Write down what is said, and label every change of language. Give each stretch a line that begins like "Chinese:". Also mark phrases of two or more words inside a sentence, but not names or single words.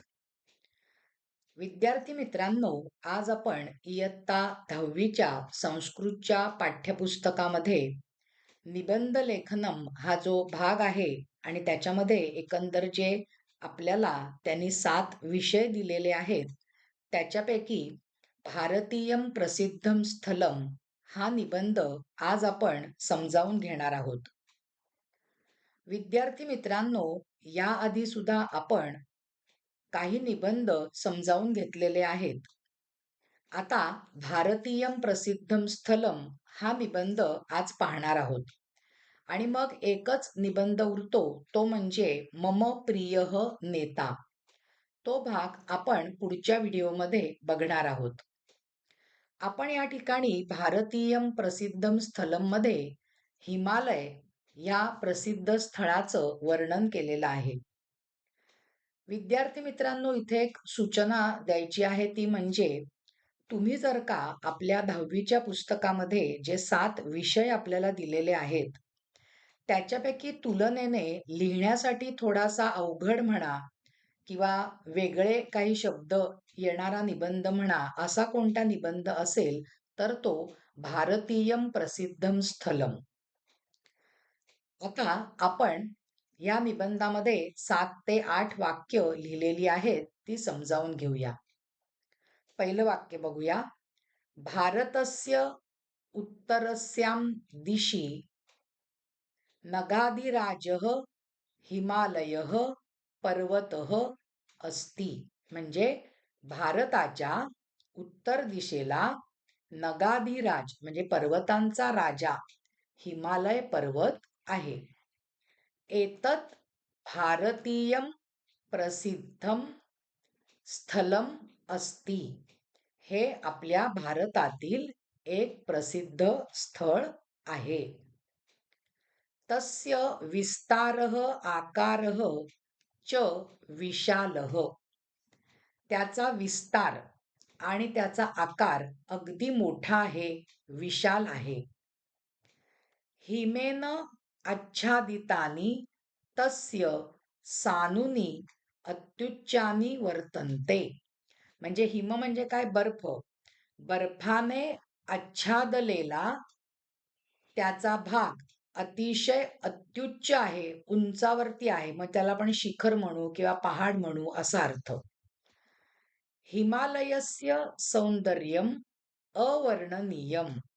Marathi: विद्यार्थी मित्रांनो, आज आपण इयत्ता 10वीच्या संस्कृतच्या पाठ्यपुस्तकामध्ये निबंध लेखनम हा जो भाग आहे आणि त्याच्यामध्ये एकंदर जे आपल्याला त्यांनी 7 विषय दिलेले आहेत, त्याच्यापैकी भारतीयम प्रसिद्धम स्थलम हा निबंध आज आपण समजावून घेणार आहोत. विद्यार्थी मित्रांनो, याआधी सुद्धा आपण काही निबंध समजावून घेतलेले आहेत. आता भारतीयम प्रसिद्धम स्थलम हा निबंध आज पाहणार आहोत. आणि मग एकच निबंध उरतो, तो म्हणजे मम प्रियः नेता. तो भाग आपण पुढच्या व्हिडिओमध्ये बघणार आहोत. आपण या ठिकाणी भारतीयम प्रसिद्धम स्थलम मध्ये हिमालय या प्रसिद्ध स्थळाचं वर्णन केलेलं आहे. विद्यार्थी मित्रांनो, इथे एक सूचना द्यायची आहे, ती म्हणजे तुम्ही जर का आपल्या 10वीच्या पुस्तकामध्ये जे 7 विषय आपल्याला दिलेले आहेत, त्याच्यापैकी तुलनेने लिहिण्यासाठी थोडासा अवघड म्हणा किंवा वेगळे काही शब्द येणारा निबंध म्हणा, असा कोणता निबंध असेल तर तो भारतीयम प्रसिद्धम स्थलम. आता आपण या निबंधामध्ये 7 ते 8 वाक्य लिहिलेली आहेत, ती समजावून घेऊया. पहिलं वाक्य बघूया.
Sanskrit: भारतस्य उत्तरस्यां दिशि नगाधिराजः हिमालयः पर्वतः अस्ति.
Marathi: म्हणजे भारताच्या उत्तर दिशेला नगाधिराज म्हणजे पर्वतांचा राजा हिमालय पर्वत आहे.
Sanskrit: एतत् भारतीयम प्रसिद्धम स्थलम अस्ति.
Marathi: हे आपल्या भारतातील एक प्रसिद्ध स्थळ आहे.
Sanskrit: तस्य विस्तारः आकारः च विशालः.
Marathi: त्याचा विस्तार आणि त्याचा आकार अगदी मोठा आहे, विशाल आहे.
Sanskrit: हिमेन आच्छादितानि तस्य सानुनी अत्युच्चानी वर्तन्ते.
Marathi: म्हणजे हिम म्हणजे काय? बर्फ. बर्फाने आच्छादलेला त्याचा भाग अतिशय अत्युच्च आहे, उंचावरती आहे. मग त्याला आपण शिखर म्हणू किंवा पहाड म्हणू, असा अर्थ.
Sanskrit: हिमालयस्य सौंदर्यम अवर्णनीयम.